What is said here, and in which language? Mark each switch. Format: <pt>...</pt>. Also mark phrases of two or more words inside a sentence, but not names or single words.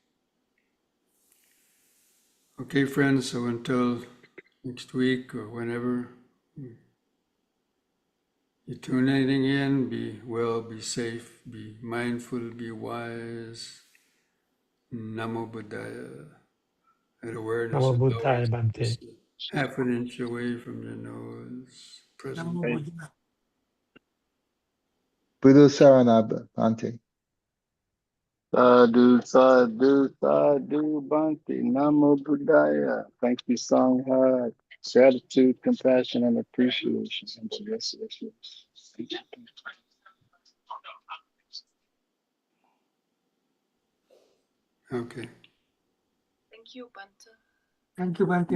<en>Okay, friends, so until next week or whenever you're tuning in, be well, be safe, be mindful, be wise.</en> <pi>Namo Buddhaya.</pi> <en>That awareness Namo is Buddhaya, always Bhante. just half an inch away from your nose. Present.</en> <pi>Namo Buddhaya. Buddha Saranabha, Bhante. Sadhu, sadhu, sadhu, Bhante, Namo Buddhaya.</pi> <en>Thank you, Sangha. Gratitude, compassion, and appreciation. Yes, yes, yes. Okay, Thank you, Bhante. Thank you, Bhante.</en>